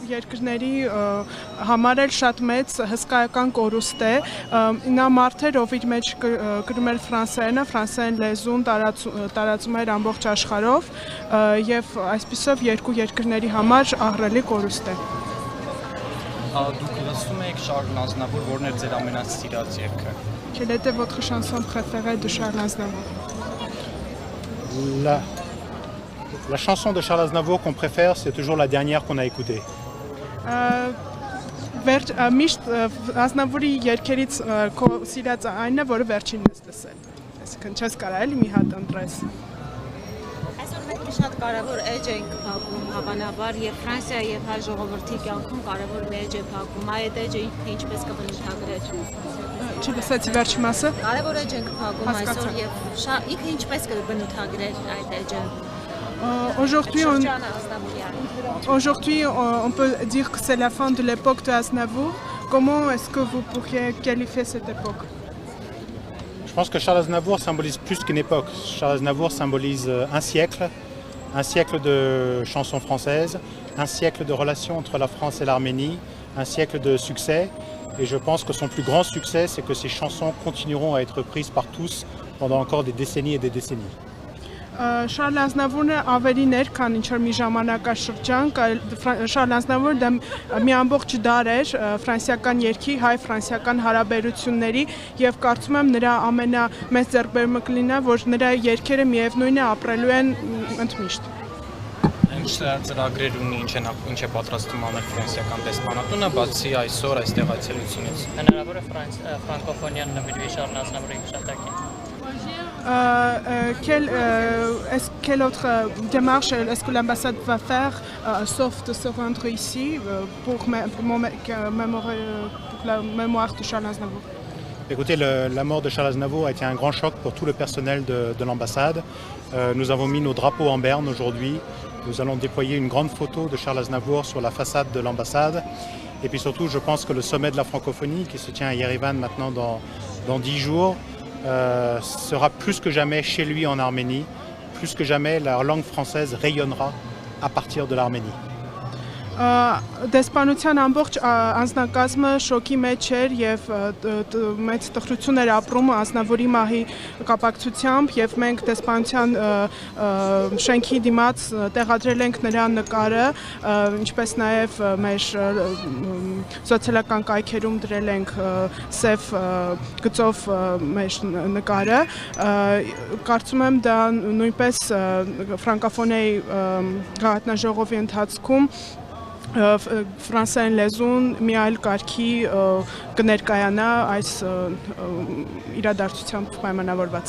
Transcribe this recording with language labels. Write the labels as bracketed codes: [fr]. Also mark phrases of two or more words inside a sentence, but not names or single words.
[hy] երկրների համար էլ շատ մեծ հսկայական կորուստ է։ Նա մարդեր, ով իր մեջ գրում էր ֆրանսերեն լեզուն տարածում էր ամբողջ աշխարհով եւ այսպիսով երկու երկրների համար ահռելի կորուստ է։ Դուք լսում եք Շարլ Ազնավուր, որն էր ձեր ամենասիրած երգը։ [fr] Quelle était votre chanson préférée de Charles Aznavour? La chanson de Charles Aznavour qu'on préfère, c'est toujours la dernière qu'on a écoutée. [hy] Միշտ Ազնավուրի երգերից քո սիրած այնն է, որը վերջինն ես լսել։ Այսինքն չես կարա էլի մի հատ ընտրես։ Այսօր մենք շատ կարևոր էջ ենք փակում հավանաբար եւ Ֆրանսիա եւ հայ ժողովրդի կյանքում կարևոր մի էջ է փակում։ Այդ էջը ինչպես կբնութագրեր։ Չլսեցի վերջի մասը։ Կարևոր էջ ենք փակում այսօր եւ ինքը ինչպես կբնութագրեր այդ էջը։ [fr] Aujourd'hui, on peut dire que c'est la fin de l'époque de Aznavour. Comment est-ce que vous pourriez qualifier cette époque? Je pense que Charles Aznavour symbolise plus qu'une époque. Charles Aznavour symbolise un siècle de chansons françaises, un siècle de relations entre la France et l'Arménie, un siècle de succès. Et je pense que son plus grand succès, c'est que ces chansons continueront à être prises par tous pendant encore des décennies et des décennies. [hy] Շարլ Ազնավուրն ավելին էր, քան ինչ-որ մի ժամանակաշրջան, Շարլ Ազնավուրը մի ամբողջ դար էր ֆրանսիական երգի, հայ-ֆրանսիական հարաբերությունների եւ կարծում եմ նրա ամենամեծ ձեռքբերումը կլինի, որ նրա երգերը միևնույն է ապրելու են ընդմիշտ։ Ինչ ծրագրեր ունի, ինչ է պատրաստում անել ֆրանսիական դեսպանատունը, բացի այսօր այստեղ այցելությունից։ Հնարավոր է ֆրանկոֆոնիան նվիրվի Շարլ Ազնավուրի հիշատակին։ [fr] Quelle autre démarche est-ce que l'ambassade va faire, sauf de se rendre ici pour la mémoire de Charles Aznavour? Écoutez, la mort de Charles Aznavour a été un grand choc pour tout le personnel de l'ambassade. Nous avons mis nos drapeaux en berne aujourd'hui. Nous allons déployer une grande photo de Charles Aznavour sur la façade de l'ambassade. Et puis surtout, je pense que le sommet de la francophonie, qui se tient à Yerevan maintenant dans 10 jours, sera plus que jamais chez lui en Arménie. Plus que jamais, la langue française rayonnera à partir de l'Arménie. [hy] Դեսպանության ամբողջ անձնակազմը շոկի մեջ էր եւ մեծ տխրություն էր ապրում Ազնավուրի մահի կապակցությամբ եւ մենք դեսպանության շենքի դիմաց տեղադրել ենք նրա նկարը, ինչպես նաեւ մեր սոցիալական կայքերում դրել ենք սև գծով մեր նկարը։ Կարծում եմ դա նույնպես ֆրանկոֆոնիայի գաղտնաժողովի ընթացքում ֆրանսերեն լեզուն մի այլ կարգի կներկայանա այս իրադարձությամբ պայմանավորված։